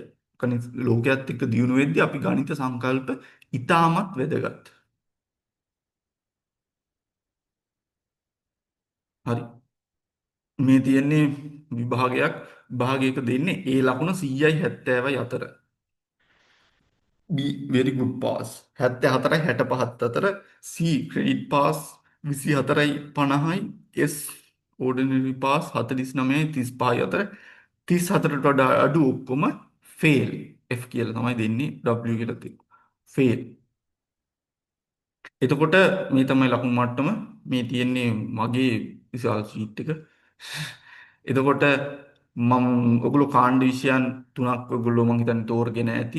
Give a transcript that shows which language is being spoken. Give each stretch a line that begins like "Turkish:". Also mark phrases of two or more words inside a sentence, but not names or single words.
Sinhala: ගණිත ලෝකයක් එක්ක දියුණු වෙද්දී අපි ගණිත සංකල්ප ඉතාමත් වැදගත්. හරි. මේ තියෙන්නේ විභාගයක්. විභාගයක දෙන්නේ A ලකුණ 100යි 70යි අතර. B
English: very good pass
Sinhala: 74යි 65 අතර. C
English: credit pass
Sinhala: 24යි 50යි. S
English: ordinary pass
Sinhala: 49යි 35යි අතර. 34ට වඩා අඩු ඔක්කොම fail. F කියලා තමයි දෙන්නේ. W කියලා තියෙනවා. fail. එතකොට මේ තමයි ලකුණු මට්ටම. මේ තියෙන්නේ මගේ විශාල ෂීට් එක. එතකොට ඔගොල්ලෝ කාණ්ඩ විෂයන් තුනක් ඔයගොල්ලෝ මං හිතන්නේ තෝරගෙන ඇති.